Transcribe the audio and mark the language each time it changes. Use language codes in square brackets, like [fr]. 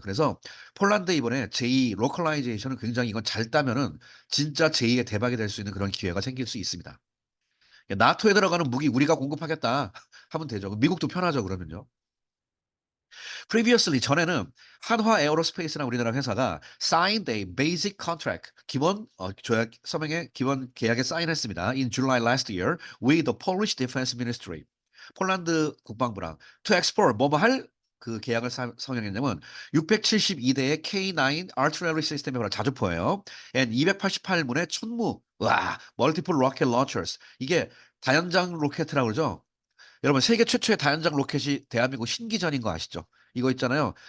[ko] 그래서 폴란드 이번에 제2 로컬라이제이션을 굉장히 이건 잘 따면은 진짜 제2의 대박이 될 수 있는 그런 기회가 생길 수 있습니다. 예, 나토에 들어가는 무기 우리가 공급하겠다 하면 되죠. 미국도 편하죠, 그러면요. Previously 전에는 한화 에어로스페이스라는 우리나라 회사가 [en] signed a basic contract [ko] 기본 조약 서명의 기본 계약에 사인했습니다. [en] In July last year with the Polish Defense Ministry. [ko] 폴란드 국방부랑 to export 뭐뭐 할 그 계약을 성명했냐면 672대의 K9 artillery 시스템이 바로 자주포예요. and 288문의 천무 와 [en] multiple rocket launchers [ko] 이게 다연장 로켓이라고 그러죠. 여러분 세계 최초의 다연장 로켓이 대한민국 신기전인 거 아시죠? 이거 있잖아요.